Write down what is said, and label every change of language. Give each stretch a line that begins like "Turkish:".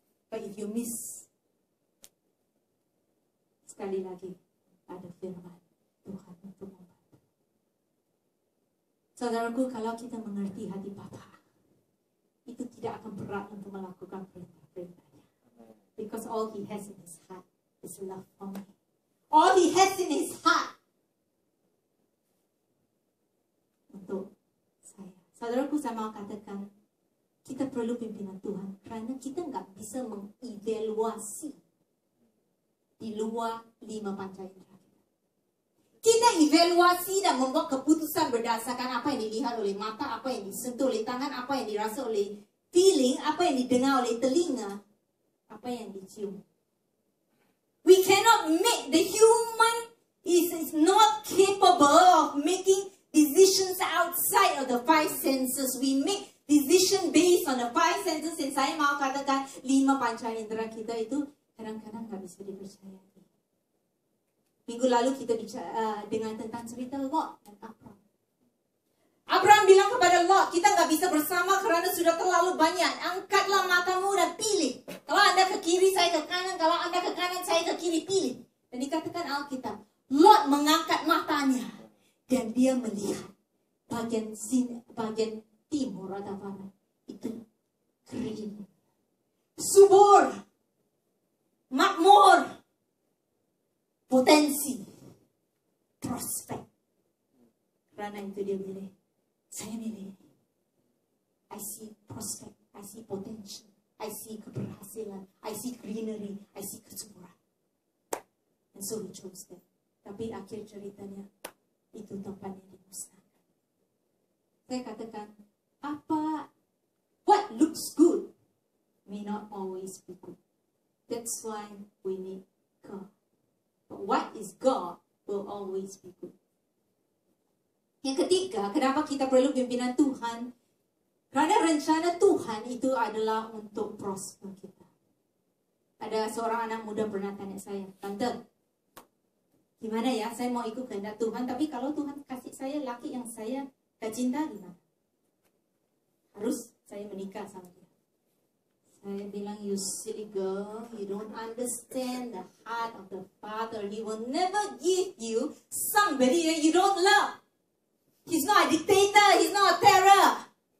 English: But if you miss,
Indonesian: sekali lagi ada firman Tuhan untuk membantu. Saudaraku, kalau kita mengerti hati Bapa, itu tidak akan berat untuk melakukan perintah-perintahnya.
English: Because all He has in His heart is love for me. All He has in His heart
Indonesian: untuk saya. Saudaraku, saya mau katakan, kita perlu pimpinan Tuhan kerana kita nggak bisa mengevaluasi di luar 5 panca indera. Kita evaluasi dan membuat keputusan berdasarkan apa yang dilihat oleh mata, apa yang disentuh oleh tangan, apa yang dirasa oleh feeling, apa yang didengar oleh telinga, apa yang dicium.
English: We cannot make, the human is not capable of making decisions outside of the 5 senses. We make decision based on the 5 senses.
Indonesian: Dan saya mau katakan 5 panca indera kita itu kadang-kadang nggak bisa dipercayai. Minggu lalu kita bicara dengan tentang cerita Lot dan Abraham. Abraham bilang kepada Lot, kita nggak bisa bersama kerana sudah terlalu banyak. Angkatlah matamu dan pilih. Kalau Anda ke kiri, saya ke kanan. Kalau Anda ke kanan, saya ke kiri, pilih. Dan dikatakan Alkitab, Lot mengangkat matanya dan dia melihat bagian timur atau barat itu kering, subur, makmur, potensi, prospek. Karena itu dia milih. Saya milih.
English: I see prospect, I see potential, I see
Indonesian: keberhasilan,
English: I see greenery, I see
Indonesian: kesuburan.
English: And so he chose that.
Indonesian: Tapi akhir ceritanya, itu tempatnya dimusnahkan. Saya katakan,
English: what looks good may not always be good. That's why we need God. But what is God will always be good.
Indonesian: Yang ketiga, kenapa kita perlu pimpinan Tuhan? Karena rencana Tuhan itu adalah untuk prosper kita. Ada seorang anak muda pernah tanya saya, Tante, gimana ya, saya mau ikut kehendak Tuhan, tapi kalau Tuhan kasih saya laki yang saya gak cinta, gimana? Harus saya menikah sama dia. Saya bilang,
English: you silly girl, you don't understand the heart of the Father. He will never give you somebody that you don't love. He's not a dictator, he's not a terror.